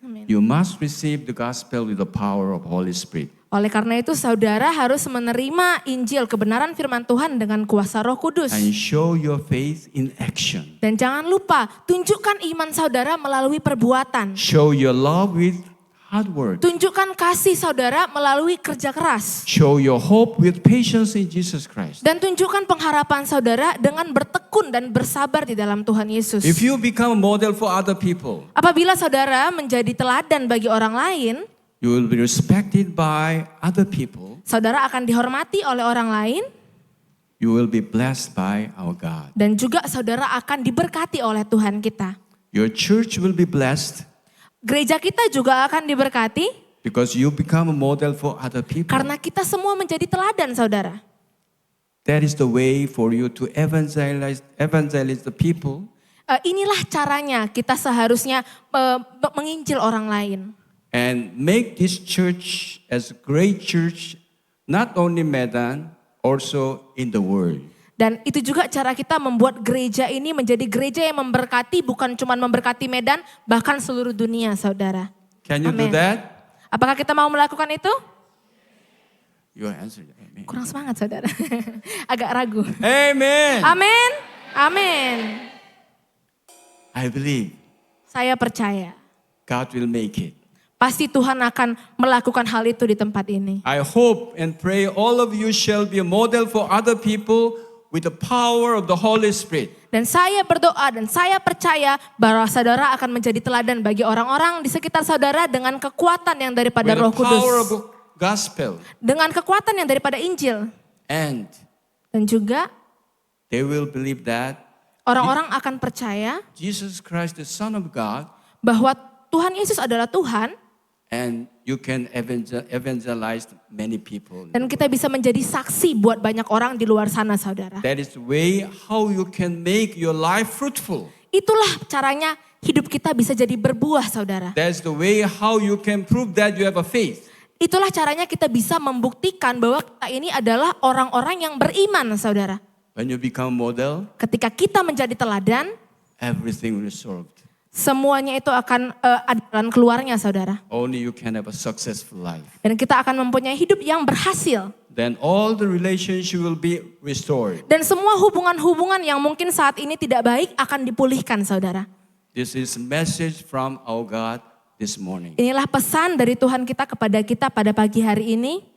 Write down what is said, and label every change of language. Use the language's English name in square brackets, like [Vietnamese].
[English] You must receive the gospel with the power of Holy Spirit. [Indonesian] Oleh karena itu saudara harus menerima Injil, kebenaran firman Tuhan dengan kuasa Roh Kudus. [English] And show your faith in action. [Indonesian] Dan jangan lupa, tunjukkan iman saudara melalui perbuatan. [English] Show your love with hard work. [Indonesian] Tunjukkan kasih saudara melalui kerja keras. [English] Show your hope with patience in Jesus Christ. [Indonesian] Dan tunjukkan pengharapan saudara dengan bertekun dan bersabar di dalam Tuhan Yesus. [English] If you become a model for other people, [Indonesian] Apabila saudara menjadi teladan bagi orang lain, [English] you will be respected by other people. [Indonesian] saudara akan dihormati oleh orang lain. [English] You will be blessed by our God. [Indonesian] Dan juga saudara akan diberkati oleh Tuhan kita. [English] Your church will be blessed [Indonesian] Gereja kita juga akan diberkati [English] because you become a model for other people. [Indonesian] karena kita semua menjadi teladan saudara. [English] That is the way for you to evangelize the people. [Indonesian] Inilah caranya kita seharusnya menginjil orang lain. [English] And make this church as a great church, not only Medan, also in the world. [Indonesian] Dan itu juga cara kita membuat gereja ini menjadi gereja yang memberkati, bukan cuma memberkati Medan, bahkan seluruh dunia saudara. [English] Can you do Amen. that? [Indonesian] Apakah kita mau melakukan itu? [English] Your answer. Amen. [Indonesian] Kurang semangat saudara. Agak ragu. [English] Amen. [Indonesian] Amin. Amin. [English] I believe [Indonesian] Saya percaya [English] God will make it. [Indonesian] pasti Tuhan akan melakukan hal itu di tempat ini. [English] I hope and pray all of you shall be a model for other people with the power of the Holy Spirit. [Indonesian] Dan saya berdoa dan saya percaya bahwa saudara akan menjadi teladan bagi orang-orang di sekitar saudara dengan kekuatan yang daripada [English] With the [Indonesian] Roh [English] power of [Indonesian] Kudus. [English] the gospel. [Indonesian] Dengan kekuatan yang daripada Injil. [English] And [Indonesian] Dan juga [English] they will believe that [Indonesian] orang-orang akan percaya [English] Jesus Christ, the Son of God, [Indonesian] bahwa Tuhan Yesus adalah Tuhan. [English] and you can evangelize many people. [Indonesian] Dan kita bisa menjadi saksi buat banyak orang di luar sana, saudara. [English] That is the way how you can make your life fruitful. [Indonesian] Itulah caranya hidup kita bisa jadi berbuah, saudara. [English] That's the way how you can prove that you have a faith. [Indonesian] Itulah caranya kita bisa membuktikan bahwa kita ini adalah orang-orang yang beriman, saudara. [English] When you become model, [Indonesian] Ketika kita menjadi teladan, [English] everything will be solved. [Indonesian] semuanya itu akan ada jalan keluarnya, saudara. [English] Only you can have a successful life. [Indonesian] Dan kita akan mempunyai hidup yang berhasil. [English] Then all the relationship will be restored. [Indonesian] Dan semua hubungan-hubungan yang mungkin saat ini tidak baik akan dipulihkan, saudara. [English] This is a message from our God this morning. [Indonesian] Inilah pesan dari Tuhan kita kepada kita pada pagi hari ini.